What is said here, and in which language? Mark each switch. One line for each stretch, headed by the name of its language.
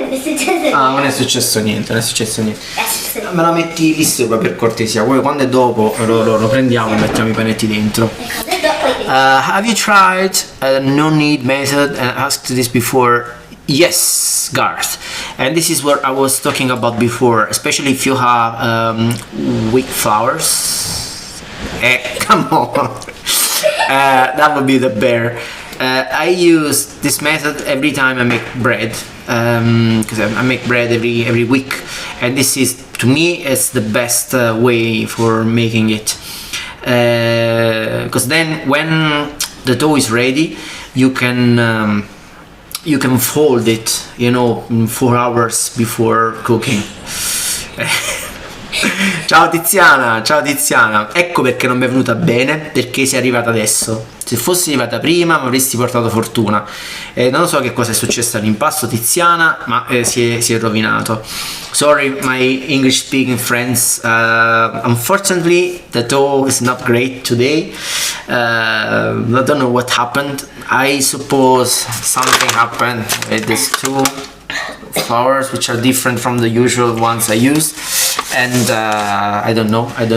Italian: No, non è successo niente. Ah, non è successo niente. Me la metti lì sopra per cortesia, poi quando è dopo lo prendiamo e mettiamo i panetti dentro.
English: Have you tried a no need method and asked this before? Yes, Garth. And this is what I was talking about before, especially if you have weak flours. Come on. That would be the bear. I use this method every time I make bread, because I make bread every week, and this is, to me, it's the best way for making it. Because then when the dough is ready, you can fold it, 4 hours before cooking.
Italian: Ciao Tiziana, ecco perché non mi è venuta bene, perché sei arrivata adesso. Se fossi arrivata prima mi avresti portato fortuna. Non so che cosa è successo all'impasto, Tiziana, ma si è rovinato.
English: Sorry my English speaking friends, unfortunately the dough is not great today. I don't know what happened. I suppose something happened with these two flours, which are different from the usual ones I use, and I don't know.